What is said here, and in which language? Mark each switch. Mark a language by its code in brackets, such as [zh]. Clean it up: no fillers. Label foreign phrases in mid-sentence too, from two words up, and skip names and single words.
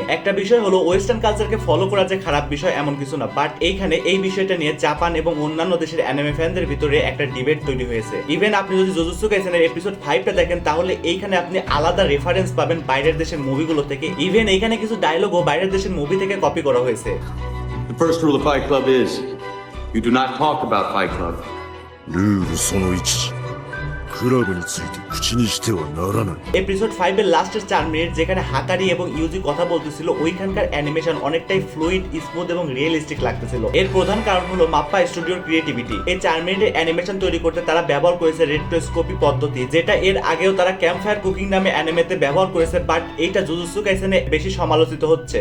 [bn] একটা বিষয় হলো ওয়েস্টার্ন কালচারকে ফলো করা যে খারাপ বিষয় এমন কিছু না, বাট এইখানে এই বিষয়টা নিয়ে জাপান এবং অন্যান্য দেশের অ্যানিমে ফ্যানদের ভিতরে একটা ডিবেট তৈরি হয়েছে। ইভেন আপনি যদি জুজুৎসু কাইসেনের এপিসোড 5টা দেখেন তাহলে এইখানে আপনি আলাদা রেফারেন্স পাবেন বাইরের দেশের মুভিগুলো থেকে। ইভেন এইখানে কিছু ডায়লগও বাইরের দেশের মুভি থেকে কপি করা হয়েছে। [en] The first rule of Fight Club is you do not talk about Fight Club. [ja] ルールその1、クラブについて口にしてはならない。 [bn] এপিসোড 5 এর লাস্টের 4 মিনিট যেখানে হাকারি এবং ইউজি কথা বলতেছিল, ওইখানকার অ্যানিমেশন অনেকটাই ফ্লুইড, স্মুথ এবং রিয়েলিস্টিক লাগতেছিল। এর প্রধান কারণ হলো মাপ্পা স্টুডিওর ক্রিয়েটিভিটি। এই 4 মিনিটের অ্যানিমেশন তৈরি করতে তারা ব্যবহার করেছে রেট্রোস্কোপি পদ্ধতি, যেটা এর আগেও তারা ক্যাম্প ফায়ার কুকিং নামে অ্যানিমেতে ব্যবহার করেছে, বাট এইটা জুজুৎসু কাইসেনে বেশি সমালোচিত হচ্ছে।